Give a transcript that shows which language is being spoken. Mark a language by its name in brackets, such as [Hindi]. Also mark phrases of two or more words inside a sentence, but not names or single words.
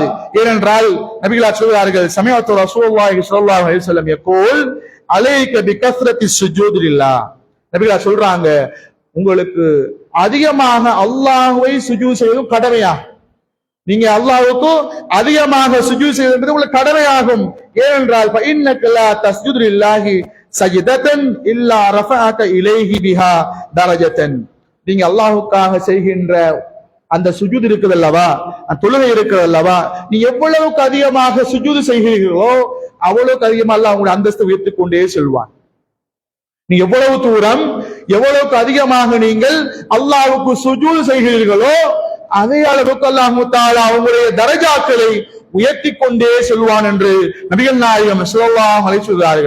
[Tamil] ஏனென்றால் நபிகளார் சொல்கிறார்கள், [Arabic] سمعت رسول الله صلى الله عليه وسلم يقول عليك بكثرة السجود لله, [Tamil] நபிகளா சொல்றாங்க, உங்களுக்கு அதிகமாக அல்லாஹ்வை சுஜூத் செய்வதும் கடமையாகும். நீங்க அல்லாஹ்வுக்கு அதிகமாக சுஜூத் செய்வது உங்களுக்கு கடமையாகும். [Arabic] ஏனென்றால் فإنك لا تسجد لله سجدة إلا رفعك إليه بها درجة. [Tamil] நீங்க அல்லாஹ்வுக்காக செய்கின்ற அந்த சுஜூத் இருக்குது அல்லவா, அந்த தொழுகை இருக்குது அல்லவா, நீ எவ்வளவுக்கு அதிகமாக சுஜூத் செய்கிறீர்களோ அவ்வளவுக்கு அதிகமாக அல்லாஹ் உங்களுடைய அந்தஸ்தை உயர்த்திக் கொண்டே செல்வான். நீ எவ்வளவு தூரம் எவ்வளவுக்கு அதிகமாக நீங்கள் அல்லாஹ்வுக்கு சுஜூத் செய்கிறீர்களோ அதே அளவுக்கு [Arabic] الله تعالى [Tamil] அவங்களுடைய தரஜாக்களை உயர்த்தி கொண்டே செல்வான் என்று நபிகள் நாயகம் [Arabic] صلى الله عليه [Tamil] சொல்கிறார்கள்.